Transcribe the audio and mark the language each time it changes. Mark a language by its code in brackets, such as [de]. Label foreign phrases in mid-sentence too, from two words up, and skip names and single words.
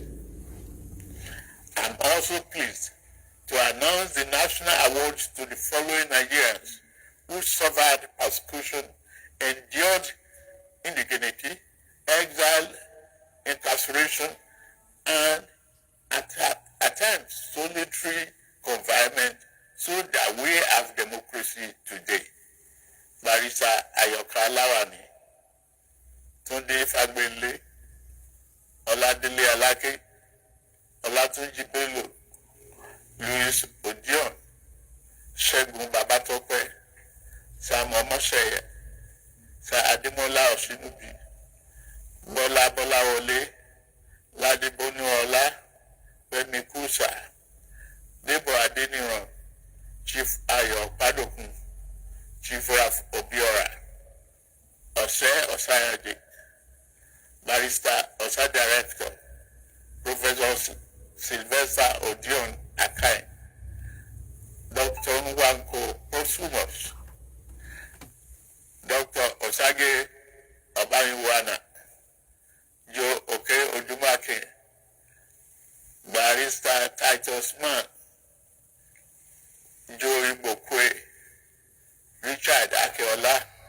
[en] I'm also pleased to announce the national awards to the following Nigerians who suffered persecution, endured indignity, exile, incarceration, and attempt solitary confinement so that we have democracy today. Barrister Ayoka Lawani, Tunde Fagbele, Oladele Alake, Olatunji Bello, Louis Odion, Segun Babatope, Sam Omoseye, Sir Ademola Oshinubi, Bola Bolawole, Ladi Bonuola, Femi Kusa, Debo Adeniran, Chief Ayo Padokun, Chief Raf Obiora, Ose Osayaje, Barrister Osa Director, Professor Sylvester Odion Akai, Dr. Nwanko Posumos, Dr. Osage Obayiwana, Joe Oke Odumake, Barrister Titus Mann, Joe Ibokwe, Richard Akeola,